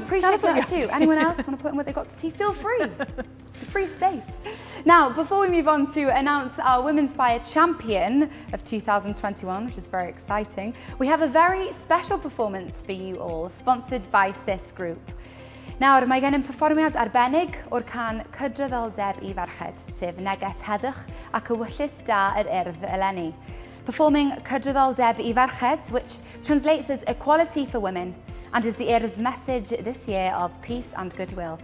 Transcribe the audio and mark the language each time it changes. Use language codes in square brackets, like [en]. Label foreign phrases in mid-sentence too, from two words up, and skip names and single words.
[en] We appreciate that too. Anyone else want to put in what they got to tea? Feel free. Free space. Now, before we move on to announce our Womenspire champion of 2021, which is very exciting, we have a very special performance for you all, sponsored by CIS Group. [cy] Nawr, mae gen yn perfformiad arbennig o'r can Cydraddoldeb I Ferched, sef neges heddwch ac ewyllus da yr urdd eleni. [en] Performing Cydraddoldeb I Ferched, which translates as equality for women, and is the Urdd's message this year of peace and goodwill.